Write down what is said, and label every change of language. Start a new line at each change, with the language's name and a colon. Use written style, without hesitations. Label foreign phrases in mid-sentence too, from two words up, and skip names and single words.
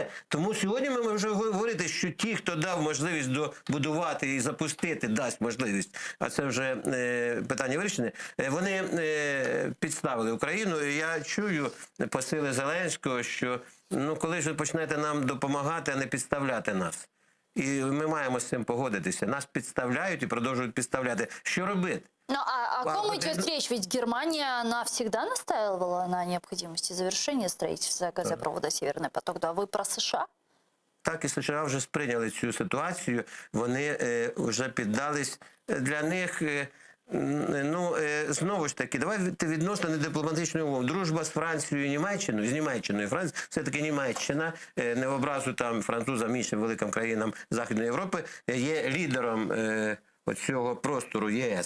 Ukrainian: Тому сьогодні ми можемо говорити, що ті, хто дав можливість добудувати і запустити, дасть можливість, а це вже питання вирішене, вони підставили Україну. І я чую посили Зеленського, що коли ж ви почнете нам допомагати, а не підставляти нас. І ми маємо з цим погодитися. Нас підставляють і продовжують підставляти. Що робити?
Russian: Ну, о ком идет речь? Ведь Германия, она всегда настаивала на необходимости завершения строительства газопровода «Северный поток». Да, вы про США?
Ukrainian: Так, і США вже сприйняли цю ситуацію. Вони вже піддались. Для них, знову ж таки, давайте відносно недипломатичної умови. Дружба з Францією і Німеччиною, з Німеччиною. Франція, все-таки Німеччина, не в образу там французам, іншим великим країнам Західної Європи, є лідером цього простору ЄС.